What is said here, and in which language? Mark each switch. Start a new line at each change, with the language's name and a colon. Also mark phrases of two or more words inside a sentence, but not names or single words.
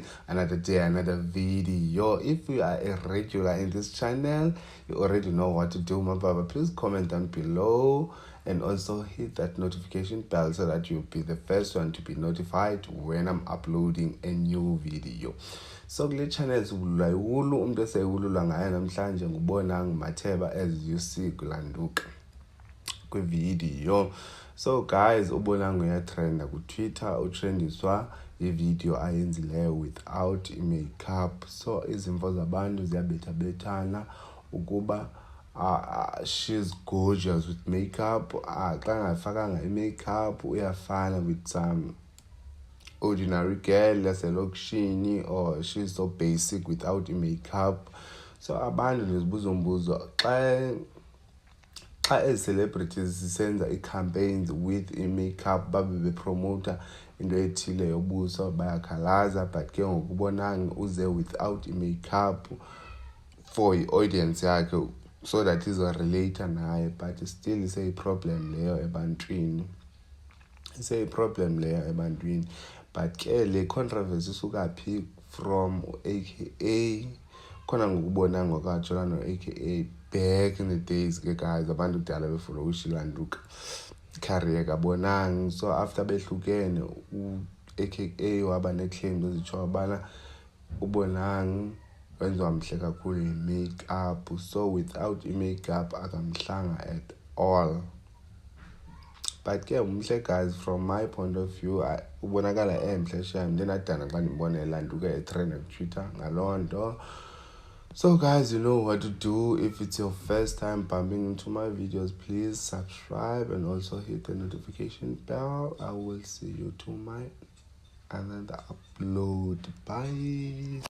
English: Another day, another video. If you are a regular in this channel, you already know what to do, my baba. Please comment down below and also hit that notification bell so that you'll be the first one to be notified when I'm uploading a new video.
Xhosa: So kule channel sivulula iwulu umuntu eseyulula ngayo namhlanje ngubona Matheba,
English: as you see
Xhosa: kulanduka kwivideo. So guys, ubonanga uyatrenda ku-Twitter, utrendiswa ivideo ayenzileyo without makeup. So izimvo zabantu ziyabethabethana ukuba
English: she's gorgeous with makeup.
Xhosa: Xa ngafakanga i-makeup uyafana
English: with some ordinary girl
Xhosa: yaselokishini,
English: or she's so basic without
Xhosa: i-makeup. So abantu ndizibuza umbuzo, xa ezi-celebrities zisenza i-campaigns with i-makeup babe bepromota into ethile yobuso bayakhalaza, but ke ngokubonanga uze without i-makeup for i-audience yakhe
English: so that
Xhosa: izorelate naye,
English: but still
Xhosa: iseyiproblem leyo ebantwini. But ke le controversy isuka phi from AKA khona ngokubonanga kwakajola no-AKA
English: back in the days
Xhosa: ke guys, abantu kudala befuna ushilanduka career kabonanga. So after behlukene u-AKA waba ne-claims ezitsho ubana ubonanga wenziwa mhle kakhulu yi-makeup, so without i-makeup akamhlanga
English: at all. But
Xhosa: ke umhle
English: guys, from my point of view
Xhosa: ubonakala emhle shem. Ndinadana xa ndimbona elanduka etrend ku-Twitter ngaloo nto.
English: So guys, you know what to do. If it's your first time bumping into my videos, please subscribe and also hit the notification bell. I will see you to my another upload. Bye.